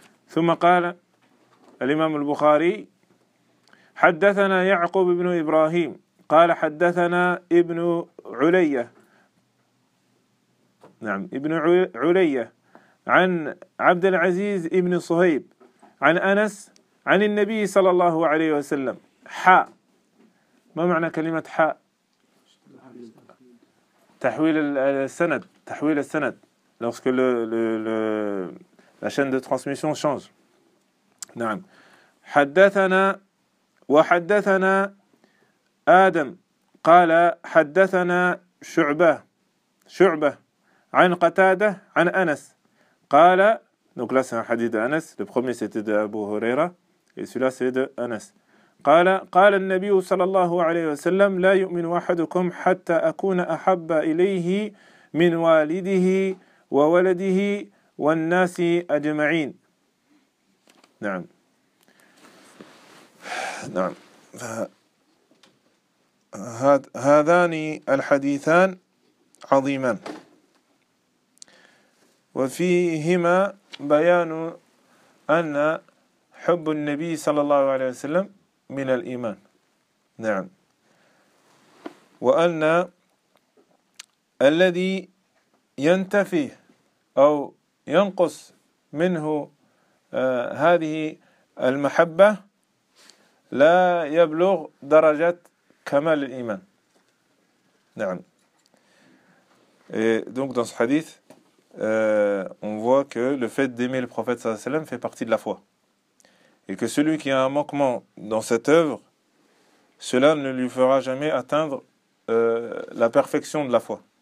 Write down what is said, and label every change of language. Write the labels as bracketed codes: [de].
[ar] ثم قال الإمام البخاري حدثنا يعقوب بن إبراهيم قال حدثنا ابن عليا. نعم ابن عليا عن عبد العزيز ابن صهيب عن أنس عن النبي صلى الله عليه وسلم حاء. ما معنى كلمة حاء؟ تحويل السند. تحويل السند [fr] lorsque la chaîne de transmission change. [ar] نعم. حدثنا وحدثنا آدم قال حدثنا شعبة شعبة عن قتادة عن أنس قال. [fr] Donc là c'est un hadith de Anas. Le premier c'était de Abu Huraira et celui-là c'est de Anas. [ar] قال قال النبي صلى الله عليه وسلم لا يؤمن أحدكم حتى أكون أحب إليه من والده وولده والناس أجمعين. نعم نعم. هذان الحديثان عظيمان وفيهما بيان أن حب النبي صلى الله عليه وسلم من الإيمان. نعم. وأن الذي ينتفي أو ينقص منه هذه المحبة لا يبلغ درجة كمال الإيمان. نعم. [fr] Donc dans ce hadith, on voit que le fait d'aimer le prophète sallallahu alayhi wa sallam fait partie de la foi. Et que celui qui a un manquement dans cette œuvre, cela ne lui fera jamais atteindre la perfection de la foi.